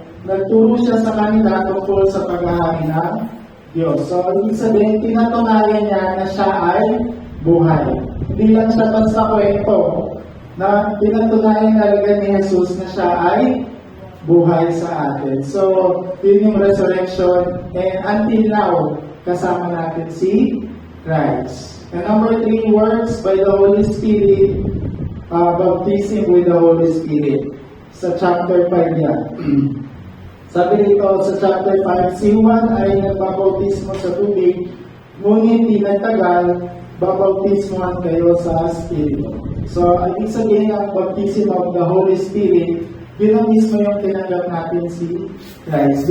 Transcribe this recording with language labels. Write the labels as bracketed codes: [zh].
[tl] Nagturo siya sa kanila tungkol sa paghahari ng Diyos. So, ibig sabihin, pinatunayan niya na siya ay buhay. Hindi lang siya basta kwento na pinatunayan talaga ni Jesus na siya ay buhay sa atin. So, yun yung resurrection. [en] And until now, [tl] kasama natin si Christ. [en] And number 3, works by the Holy Spirit, baptism with the Holy Spirit. [tl] Sa chapter 5 yan. Sabi dito sa chapter 5, si Juan ay nagbabautismo sa tubig, ngunit di nagtagal, babautismohan kayo sa Espiritu. So, ibig sabihin ang [en] baptism of the Holy Spirit, [tl] yun ang mismo yung tinanggap natin si Christ.